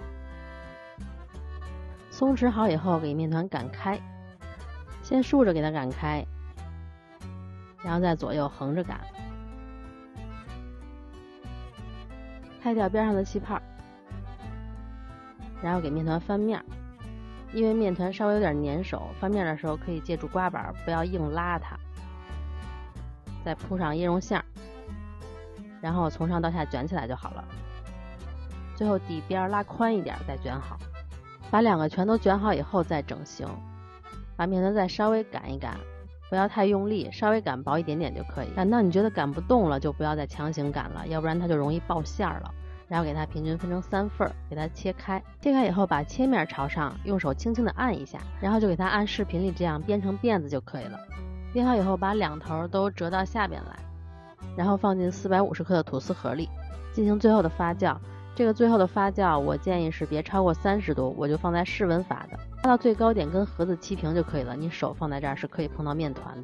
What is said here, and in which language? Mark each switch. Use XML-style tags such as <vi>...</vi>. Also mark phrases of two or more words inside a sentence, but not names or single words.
<zh>鬆弛好以後，給面團擀開，先豎着給它擀開，然後再左右橫着擀，開掉邊上的氣泡，然後給面團翻面，因為面團稍微有點粘手，翻面的時候可以借助刮板，不要硬拉它。再鋪上椰蓉餡，然後從上到下捲起來就好了。最後底邊拉寬一點再捲好，把2個全都捲好以後再整形，把面團再稍微擀一擀，不要太用力，稍微擀薄一點點就可以。擀到你覺得擀不動了，就不要再強行擀了，要不然它就容易爆餡了。然後給它平均分成3份，給它切開。切開以後把切面朝上，用手輕輕的按一下，然後就給它按視頻裡這樣編成辮子就可以了。編好以後把2頭都折到下邊來，然後放進450克的吐司盒裡，進行最後的發酵。這個最後的發酵我建議是別超過30度，我就放在室溫發的，發到最高點跟盒子齊平就可以了。你手放在這兒是可以碰到面團的。</zh>